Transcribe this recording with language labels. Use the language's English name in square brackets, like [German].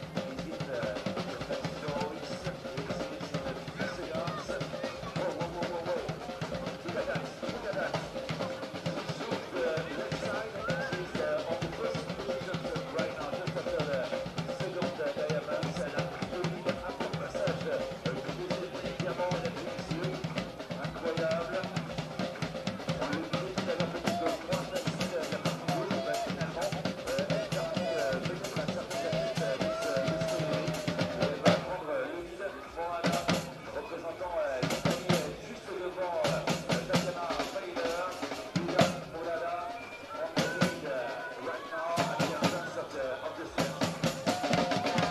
[English] Is it the best choice? It's in the few seconds. Whoa, whoa, whoa, whoa, whoa. Look at that, look at that. She chooses the left side and she's on the first position right now, just after the second Diamonds. [French] Elle a pris le lead après le passage du deuxième diamant et la finition. Incroyable. On le disait tout à l'heure, peut-être que moi, même si la partie gauche, finalement, elle permet peut-être à certaines athlètes de se lever. Elle va prendre le lead. Voilà, représentant l'Italie juste devant Tatiana Feiler. [English] Julia Molada on the lead right now at the entrance of the stairs.